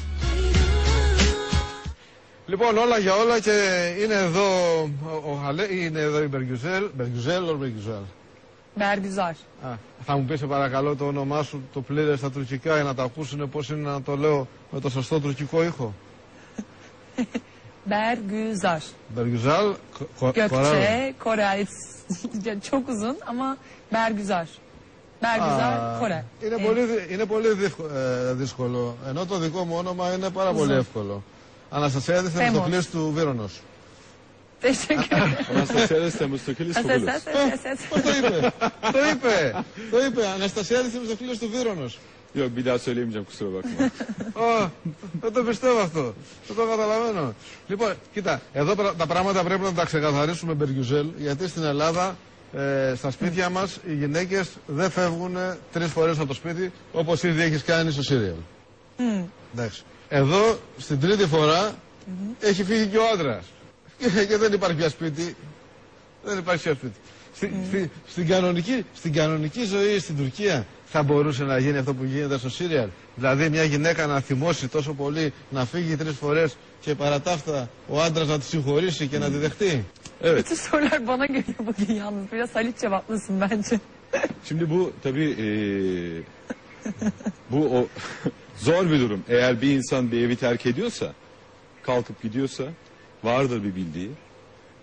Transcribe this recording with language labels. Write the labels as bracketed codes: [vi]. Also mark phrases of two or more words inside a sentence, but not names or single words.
[el] Λοιπόν, όλα για όλα και είναι εδώ είναι εδώ η Μπεργιουζέλ. Μπεργιουζέλ ή Μπεργιουζέλ? Bergüzar. Θα μου πεις σε παρακαλώ το όνομά σου το πλήρες στα τουρκικά για να το ακούσουν πώς είναι να το λέω με το σωστό τουρκικό ήχο. Bergüzar. Bergüzar, [tr] Gökçe, Korel. Çok uzun ama Bergüzar. Bergüzar, Korel. [el] Είναι πολύ δύσκολο. Ενώ το δικό μου όνομα είναι πάρα πολύ εύκολο. Αναστασία Θεμιστοκλής του Βύρονος. Αναστασία Θεμιστοκλής του Βύρονος. Πώς το είπε. Αναστασία Θεμιστοκλής του Βύρονος. [tr] Yok, bir daha söylemeyeceğim, kusura bakma. [el] Δεν το πιστεύω αυτό. Δεν το καταλαβαίνω. Λοιπόν, κοίτα, εδώ τα πράγματα πρέπει να τα ξεκαθαρίσουμε, Μπεργιουζέλ, γιατί στην Ελλάδα, στα σπίτια μας, οι γυναίκες δεν φεύγουν 3 φορές από το σπίτι, όπως ήδη έχεις κάνει στο σύριαλ. Εντάξει. Εδώ, στην 3η φορά, έχει φύγει και ο άντρας. Και δεν υπάρχει πια σπίτι. Δεν υπάρχει πια σπίτι. Στην κανονική ζωή στην Τουρκία θα μπορούσε να γίνει αυτό που γίνεται στο σύριαλ. Δηλαδή μια γυναίκα να θυμώσει τόσο πολύ, να φύγει 3 φορές και παρά τα αυτά ο άντρας να τη συγχωρήσει και να τη δεχτεί. [tr] Bütün sorular bana geliyor bugün yalnız. Biraz Halit cevaplasın bence. Şimdi bu tabii bu zor bir durum. Eğer bir insan bir evi terk ediyorsa, kalkıp gidiyorsa vardır bir bildiği.